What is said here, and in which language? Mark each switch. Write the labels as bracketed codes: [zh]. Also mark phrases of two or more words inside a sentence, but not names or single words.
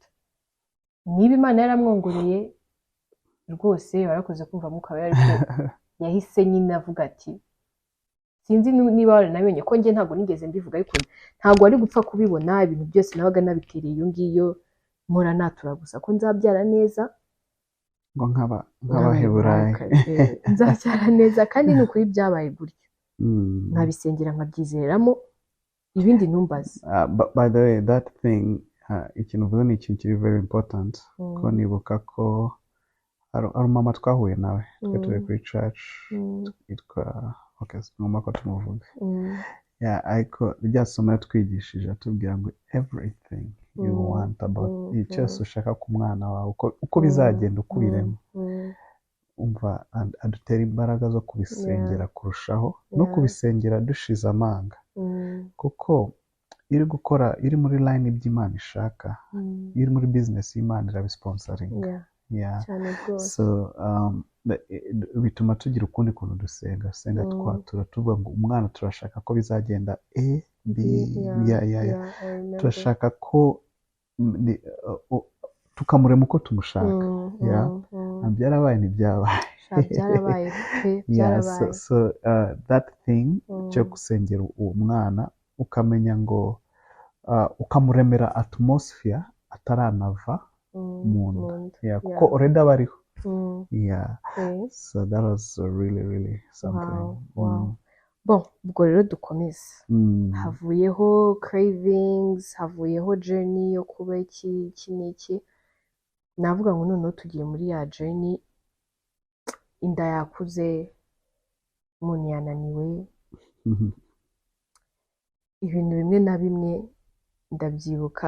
[rw] Niba Imana yaramwongoreye rwose warakoze kumva mukaba ariko yahise nyine avuga ati sinzi niba waranamenye ko njye ntabwo nigeze mbivuga ariko ntabwo ari gupfa kubibona ibintu byose nabaga nabitereye iyo ngiyo mpora natura gusa ko nzabyara neza ngo nk'abaheburayi nzabyara neza kandi ni ukuri byabaye gutyo nkabisengera nkabyizeramo ibindi ntumbaze. [en] By the way that thing [rw] ikintu uvuze ni ikintu kiri [en] very important [rw] ko nibuka ko ari mama twahuye nawe twe turi kuri church yitwa ngomba ko tumuvuga ariko rya somo yatwigishije atubwira ngo [en] everything you want about [rw] cyose ushaka ku mwana wawe uko bizagenda ukubiremo umva adutera imbaraga zo kubisengera kurushaho no kubisengera dushize amanga kuko iri muri line iby'Imana ishaka, iri muri business y'Imana irabisponsoringa. So bituma tugira ukundi kuntu dusenga tuvuga ngo umwana turashaka ko bizagenda B turashaka ko tukamurema uko tumushaka. Byarabaye byarabaye [en] so that thing [rw] cyo gusengera uwo mwana ukamenya ngo ukamuremera atmosphere ataranava mu nda kuko already aba ariho. [en] So that was really something. [rw] Bon ubwo rero dukomeze havuyeho cravings, havuyeho journey yo kuba iki n'iki, navuga ngo noneho tugiye muri ya journey inda yakuze umuntu yananiwe ibintu bimwe na bimwe ndabyibuka.